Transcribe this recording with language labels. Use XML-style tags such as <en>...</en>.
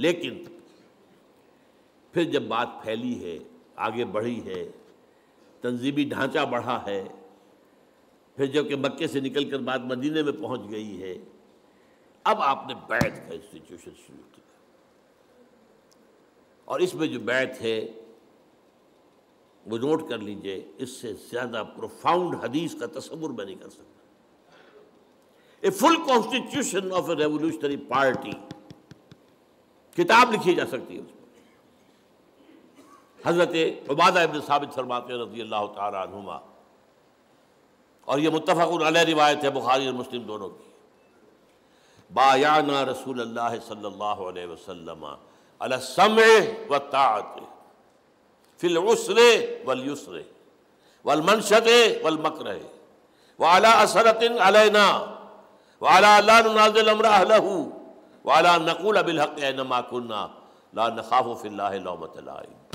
<ur>لیکن پھر جب بات پھیلی ہے، آگے بڑھی ہے، تنظیمی ڈھانچہ بڑھا ہے، پھر جب کہ مکے سے نکل کر بات مدینے میں پہنچ گئی ہے، اب آپ نے بیعت کا انسٹیٹیوشن شروع کیا. اور اس میں جو بیعت ہے وہ نوٹ کر لیجئے، اس سے زیادہ پروفاؤنڈ حدیث کا تصور میں نہیں کر سکتا.</ur> <en>a full constitution of a revolutionary party,</en> <ur>کتاب لکھی جا سکتی ہے اس پر. حضرت عبادہ ابن ثابت فرماتے ہیں رضی اللہ تعالی عنہما، اور یہ متفق علیہ روایت ہے بخاری اور مسلم دونوں کی،</ur> <ar>بایعنا رسول اللہ صلی اللہ علیہ وسلم علی السمع والطاعت فی العسر والیسر والمنشط والمکرہ وعلی اثرۃ علینا وعلی لا ننازل امر اہلہ وعلی نقول بالحق اینما کنا لا نخاف فی اللہ لومۃ لائم.</ar>